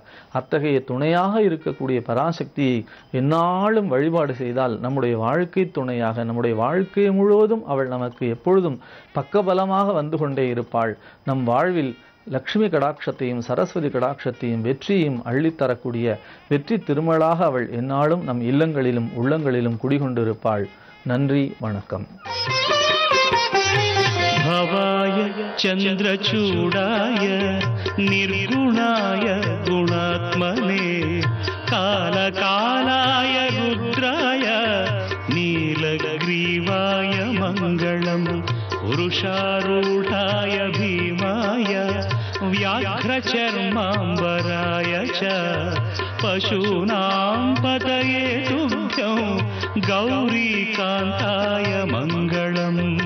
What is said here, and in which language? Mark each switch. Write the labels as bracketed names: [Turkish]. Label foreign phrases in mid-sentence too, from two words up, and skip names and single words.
[Tamil] அத்தகைய துணையாக இருக்கக்கூடிய பராசக்தியை எந்நாளும் வழிபாடு செய்தால் நம்முடைய வாழ்க்கை துணையாக, நம்முடைய வாழ்க்கை முழுவதும் அவள் நமக்கு எப்பொழுதும் பக்கபலமாக வந்து கொண்டே இருப்பாள். நம் வாழ்வில் லக்ஷ்மி கடாட்சத்தையும் சரஸ்வதி கடாட்சத்தையும் வெற்றியையும் அள்ளித்தரக்கூடிய வெற்றி திருமலாக அவள் எந்நாளும் நம் இல்லங்களிலும் உள்ளங்களிலும் குடிகொண்டிருப்பாள். நன்றி, வணக்கம். [Sanskrit] भवाय चन्द्रचूडाय निर्गुणाय गुणात्मने कालकालाय रुद्राय नीलग्रीवाय मङ्गलम् पुरुषारूढाय भीमाय व्याघ्रचर्माम्बराय च पशूनां पतये तुभ्यं गौरीकान्ताय मङ्गलम्.